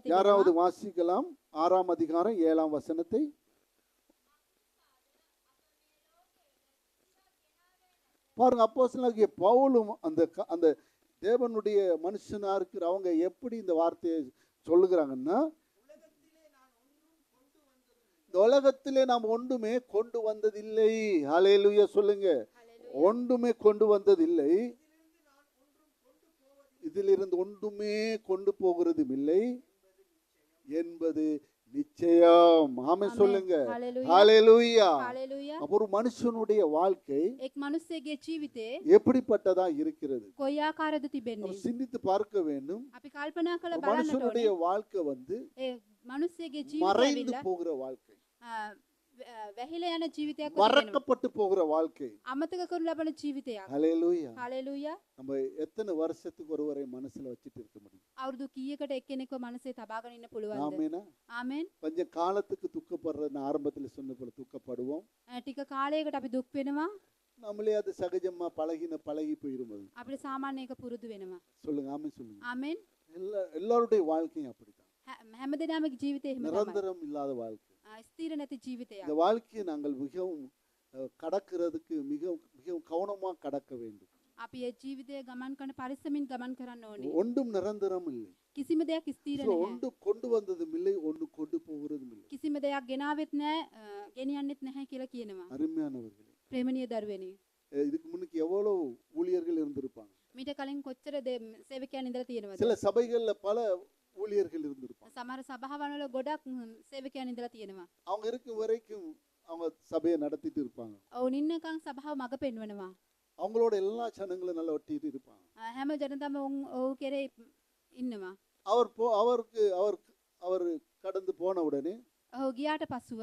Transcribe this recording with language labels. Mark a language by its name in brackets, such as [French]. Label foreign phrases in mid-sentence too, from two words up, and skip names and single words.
[Tamil] யாராவது [Sinhala] තිබෙනවා. [Tamil] வாசிக்கலாம் 6ஆம் அதிகாரம் 7ஆம் வசனத்தை. பாருங்க, அப்போஸ்தலனாகிய பவுலும் அந்த தேவனுடைய மனுஷனா இருக்கிற அவங்க எப்படி இந்த வார்த்தையை சொல்லுகிறாங்கன்னா, இந்த உலகத்திலே நாம் ஒன்றுமே கொண்டு வந்ததில்லை. ஹல்லேலூயா சொல்லுங்க. ஒன்றுமே கொண்டு வந்ததில்லை, இதிலிருந்து ஒன்றுமே கொண்டு போகிறதும் இல்லை என்பது நிச்சயம். ஆமென் சொல்லுங்க. ஹல்லேலூயா. [Sinhala] හලෙලුයා. [Tamil] அப்ப ஒரு மனுஷனுடைய வாழ்க்கை [Sinhala] එක් මිනිස්සෙගේ ජීවිතේ [Tamil] எப்படிப்பட்டதா இருக்கிறது [Sinhala] කොයි ආකාරද තිබෙන්නේ? [Tamil] நம்ம சிந்தித்து பார்க்க வேண்டும். [Sinhala] අපි කල්පනා කරලා [Tamil] ஒரு [Sinhala] බලන්න [Tamil] மனுஷனுடைய [Sinhala] ඕනේ. [Tamil] வாழ்க்கை வந்து [Sinhala] ඒ මිනිස්සෙගේ ජීවිතය [Tamil] மறைந்து [Sinhala] ඇවිල්ලා [Tamil] போகிற வாழ்க்கை, [Sinhala] වැහිලා යන ජීවිතයක් වෙනවා. [Tamil] மறக்கப்பட்டு போகிற வாழ்க்கை. [Sinhala] අමතක කරනු ලබන ජීවිතයක්. [Tamil] ஹல்லேலூயா. [Sinhala] හලෙලුයා. [Tamil] நம்ம எத்தனை வருஷத்துக்கு ஒருவரை மனசுல வச்சிட்டு இருக்க முடியும்? [Sinhala] අවුරුදු කීයකට එක්කෙනෙක්ව මනසේ තබාගෙන ඉන්න පුළුවන්ද? [Tamil] ஆமெனா? [Sinhala] ආමෙන්. [Tamil] கொஞ்ச காலத்துக்கு துக்கப்படுறது, நான் ஆரம்பத்துல சொன்ன போல துக்கப்படுவோம். [Sinhala] ටික කාලයකට අපි දුක් වෙනවා. [Tamil] நம்மளே அது சகஜமா பழகி போயிரும். அது [Sinhala] අපිට සාමාන්‍ය එක පුරුදු වෙනවා. [Tamil] சொல்லுங்க, ஆமென் சொல்லுங்க. [Sinhala] ආමෙන්. [Tamil] எல்லாருடைய வாழ்க்கையும் அப்படிதான், [Sinhala] හැමදෙනාමගේ ජීවිතේ එහෙම තමයි. [Tamil] நிரந்தரம் இல்லாத வாழ்க்கை. [Sinhala] ස්ථිර නැති ජීවිතයක්. [Tamil] இந்த வாழ்க்கையை நாங்கள் மிகவும் கடக்கிறதுக்கு மிகவும் கவனமா கடக்க வேண்டும். [Sinhala] අපි ඒ ජීවිතය ගමන් කරන පරිස්සමින් ගමන් කරන්න ඕනේ. [Tamil] ஒன்றும் நிரந்தரம் இல்லை. [Sinhala] කිසිම දෙයක් ස්ථිර So, නැහැ. [Tamil] ஒன்று கொண்டு வந்ததும் இல்லை, ஒன்று கொண்டு போகிறதும் இல்லை. [Sinhala] කිසිම දෙයක් ගෙනාවෙත් නැහැ, ගෙනියන්නෙත් නැහැ කියලා කියනවා. [Tamil] அருமையானவர்களே, [Sinhala] ප්‍රේමණීය දරුවනේ. [Tamil] இதுக்கு முன்னுக்கு எவ்வளவு ஊழியர்கள் இருந்திருப்பாங்க. [Sinhala] මීට කලින් කොච්චර සේවකයන් ඉඳලා තියෙනවද? [Tamil] சில சபைகள்ல பல ஊழியர்கள் இருந்திருப்பாங்க. [Sinhala] සමහර සභාවන් වල ගොඩක් සේවකයන් ඉඳලා තියෙනවා. [Tamil] அவங்க இருக்கும் வரைக்கும் அவங்க சபையை நடத்திட்டு இருப்பாங்க. [Sinhala] ඔවුන් ඉන්නකම් සභාව මඟ පෙන්වනවා. [Tamil] அவங்களோட எல்லா ஜனங்களும் நல்லா ஒட்டிட்டு இருப்பாங்க. [Sinhala] හැම ජනතාවම ඔව් කෙරේ ඉන්නවා. [Tamil] அவர் கடந்து போன உடனே, [Sinhala] ඔහු ගියාට පසුව,